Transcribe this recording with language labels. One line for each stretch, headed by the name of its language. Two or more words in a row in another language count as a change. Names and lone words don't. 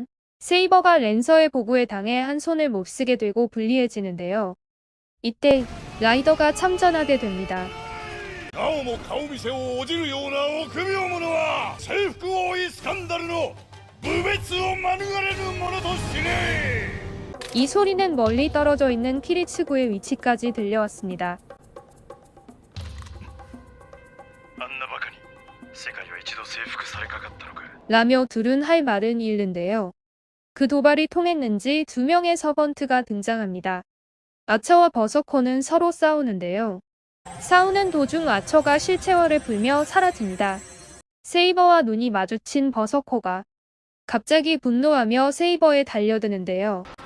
Korean: 세이버가 랜서의 보고에 당해 한 손을 몹쓰게 되고 불리해지는데요. 이때 라이더가 참전하게 됩니다.
Japanese: なおも顔見せをおじるような臆病者は征服王位スカンダルの無滅を免れぬものとしねえ
Korean: 이 소리는 멀리 떨어져 있는 키리츠고의 위치까지 들려왔습니다.
Japanese: あんなバカに世界は一度征服されかかったのか
Korean: 라며 둘은 할 말은 잃는데요. 그 도발이 통했는지 두 명의 서번트가 등장합니다. 아처와 버서커는 서로 싸우는데요. 싸우는 도중 아처가 실체화를 불며 사라집니다. 세이버와 눈이 마주친 버서커가 갑자기 분노하며 세이버에 달려드는데요.